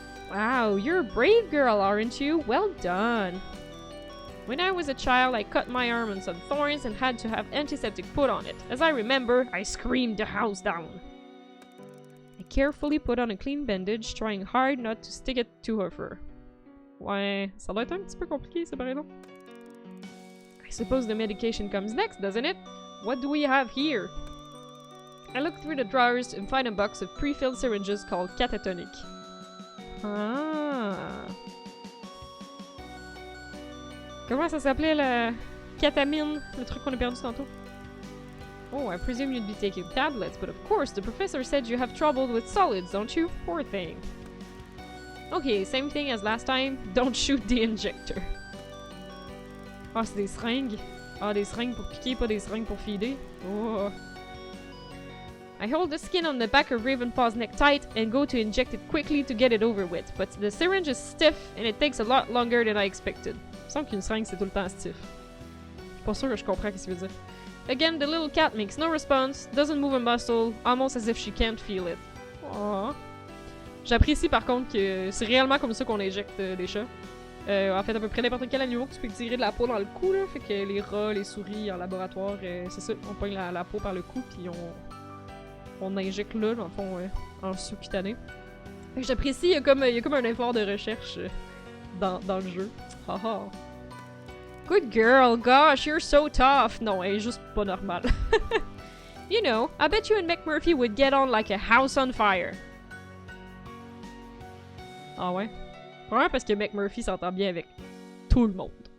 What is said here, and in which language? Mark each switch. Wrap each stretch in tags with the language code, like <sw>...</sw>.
<en>Wow, you're a brave girl, aren't you? Well done. When I was a child, I cut my arm on some thorns and had to have antiseptic put on it. As I remember, I screamed the house down. I carefully put on a clean bandage, trying hard not to stick it to her fur.</en> <fr>Ouais, ça doit être un petit peu compliqué, c'est pareil, non?</fr> <en>I suppose the medication comes next, doesn't it? What do we have here? I look through the drawers and find a box of pre-filled syringes called catatonic. Ah.</en> <fr>Comment ça s'appelait la catamine, le truc qu'on a perdu tantôt?</fr> <en>Oh, I presume you'd be taking tablets, but of course, the professor said you have trouble with solids, don't you? Poor thing. Okay, same thing as last time. Don't shoot the injector. Ah,</en> <fr>c'est des seringues. Ah, des seringues pour piquer, pas des seringues pour feeder. Oh.</fr> <en>I hold the skin on the back of Ravenpaw's neck tight and go to inject it quickly to get it over with, but the syringe is stiff and it takes a lot longer than I expected.</en> <fr>Il me semble qu'une seringue c'est tout le temps stiff. Je suis pas sûr que je comprends ce qu'il veut dire.</fr> <en>Again, the little cat makes no response, doesn't move a muscle, almost as if she can't feel it. Aww.</en> <fr>J'apprécie par contre que c'est réellement comme ça qu'on injecte des chats. En fait, à peu près n'importe quel animal, tu peux tirer de la peau dans le cou, là. Fait que les rats, les souris en laboratoire, c'est ça, on pogne la peau par le cou, puis on injecte là, dans le fond, en sous-cutané. Fait que j'apprécie, il y a comme un effort de recherche dans le jeu. Haha.</fr> <en>Good girl, gosh, you're so tough.</en> <fr>Non, elle est juste pas normale.</fr> <en>You know, I bet you and McMurphy would get on like a house on fire.</en> <fr>Ah ouais? Probablement parce que McMurphy s'entend bien avec tout le monde.</fr>